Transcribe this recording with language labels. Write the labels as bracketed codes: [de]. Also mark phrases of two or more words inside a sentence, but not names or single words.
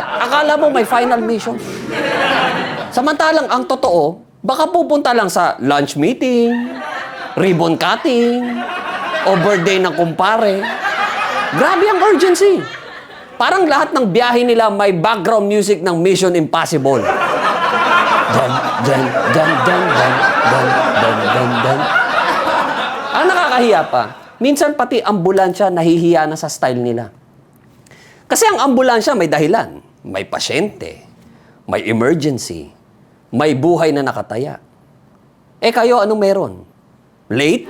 [tl] Akala mo may [en] final mission. [tl] Samantalang ang totoo, baka pupunta lang sa [en] lunch meeting, ribbon cutting, [tl] o birthday ng kumpare. Grabe ang urgency. Parang lahat ng biyahe nila may [en] background music [tl] ng Mission Impossible. Dan, dan, dan, dan, dan, dan, dan, dan, dan. Ang nakakahiya pa, minsan pati ambulansya nahihiya na sa style nila. Kasi ang ambulansya may dahilan. May pasyente, may emergency, may buhay na nakataya. Eh kayo, anong meron? Late?